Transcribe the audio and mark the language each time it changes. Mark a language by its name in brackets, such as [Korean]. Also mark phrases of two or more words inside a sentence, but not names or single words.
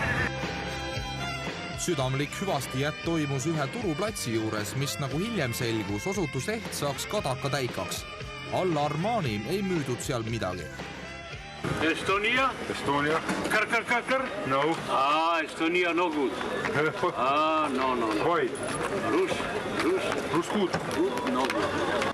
[Estonian] Südamlik hüvastijät toimus ühe turuplatsi juures, mis nagu hiljem selgus, osutus ehtsaks kadaka täikaks. Alla Armani ei müüdud seal midagi. [English] Estonia? Estonia. Kar. No. Estonia no good. No. Why? Rus good. No good.